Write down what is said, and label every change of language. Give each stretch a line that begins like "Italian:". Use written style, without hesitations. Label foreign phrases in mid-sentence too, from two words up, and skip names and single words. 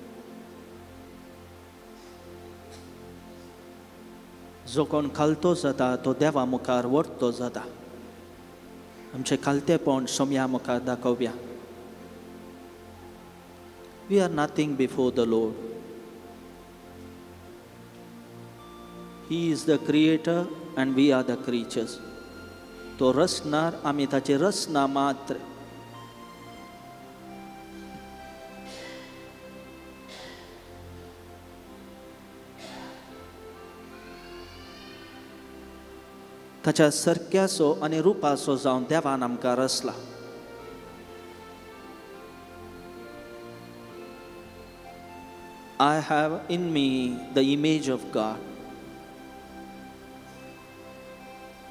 Konkani: जो कोण खालतो जाता तो देवा मुखार वर्तो जाता आमचें खालतेपण सोम्या मुखार दाखोवया
English: we are nothing before the Lord He is the creator and we are the creatures
Konkani: तो रचणार आमी ताची रचना मात्र ताच्या सारक्याचो आनी रुपाचो जावन देवान आमकां रचला
English: I have in me the image of God.